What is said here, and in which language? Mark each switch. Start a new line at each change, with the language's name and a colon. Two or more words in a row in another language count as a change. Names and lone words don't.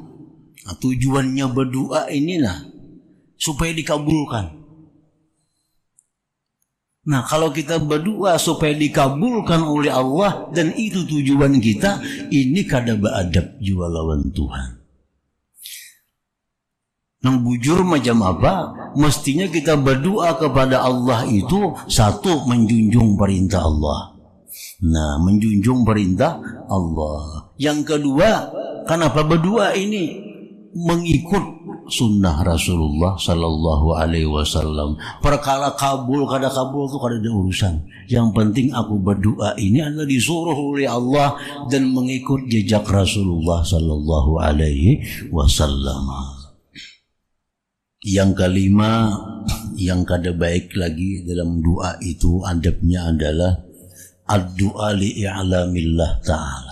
Indonesian: Nah, tujuannya berdoa ini supaya dikabulkan. Nah, kalau kita berdoa supaya dikabulkan oleh Allah dan itu tujuan kita, ini kada beadab jua lawan Tuhan.
Banjar: Nang bujur macam apa?
Indonesian: Mestinya kita berdoa kepada Allah itu satu, menjunjung perintah Allah. Nah, menjunjung perintah Allah. Yang kedua, kenapa berdoa ini? Mengikut sunnah Rasulullah
Arabic: صلى الله عليه وسلم.
Indonesian: Perkara kabul kada kabul itu kada ada urusan. Yang penting aku berdoa ini adalah disuruh oleh Allah dan mengikut jejak Rasulullah
Arabic: صلى الله عليه وسلم.
Indonesian: Yang kelima, yang kada baik lagi dalam doa itu adabnya adalah
Arabic: الدعاء لإعلام الله تعالى.